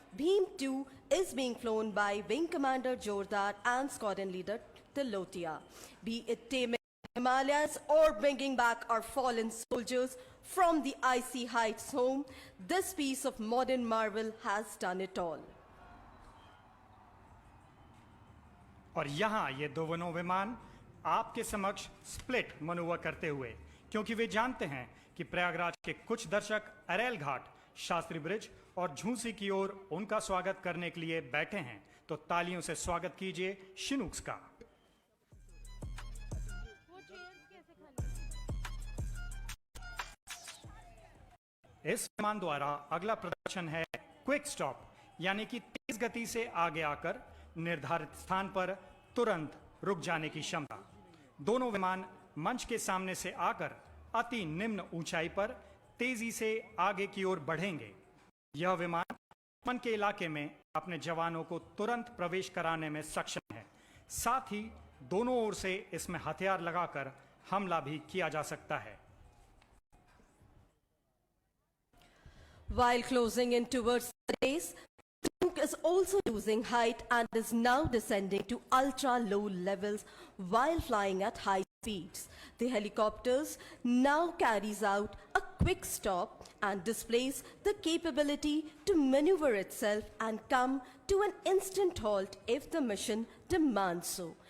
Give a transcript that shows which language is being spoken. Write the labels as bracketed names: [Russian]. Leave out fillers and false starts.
[English] Bhim 2 is being flown by Wing Commander Jordar and Squadron Leader Tilotia. Be it taming Himalayas or bringing back our fallen soldiers from the icy heights home, this piece of modern marvel has done it all. [Hindi] और यहाँ ये दोनों विमान आपके समक्ष split manoeuvre करते हुए, क्योंकि वे जानते हैं कि प्रयागराज के कुछ दर्शक अरेल घाट, शास्त्री ब्रिज और झूसी की ओर उनका स्वागत करने के लिए बैठे हैं, तो तालियों से स्वागत कीजिए शिनूक्स का। इस विमान द्वारा अगला प्रदर्शन है क्विक स्टॉप, यानी कि तेज गति से आगे आकर निर्धारित स्थान पर तुरंत रुक जाने की क्षमता। दोनों विमान मंच के सामने से आकर अति निम्न ऊंचाई पर तेजी से आगे की ओर बढ़ेंगे। यह विमान दुश्मन के इलाके में अपने जवानों को तुरंत प्रवेश कराने में सक्षम है। साथ ही दोनों ओर से इसमें हथियार लगाकर हमला भी किया जा सकता है। [English] While closing in towards the base, the Chinook is also losing height and is now descending to ultra-low levels while flying at high speeds. The helicopters now carries out a quick stop and displays the capability to maneuver itself and come to an instant halt if the mission demands so.